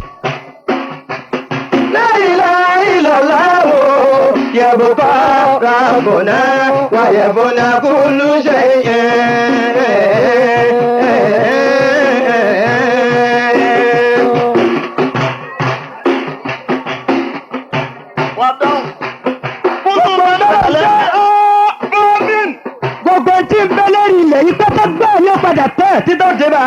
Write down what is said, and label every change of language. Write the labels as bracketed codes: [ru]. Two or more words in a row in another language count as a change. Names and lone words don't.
[ar] لا إله إلا الله يبقى ربنا ويفنى كل شيء [yo] gbogbo tí ń bẹ lórí ilẹ̀ yìí pátá gbà yóò padà tẹ̀ títọ́ débà.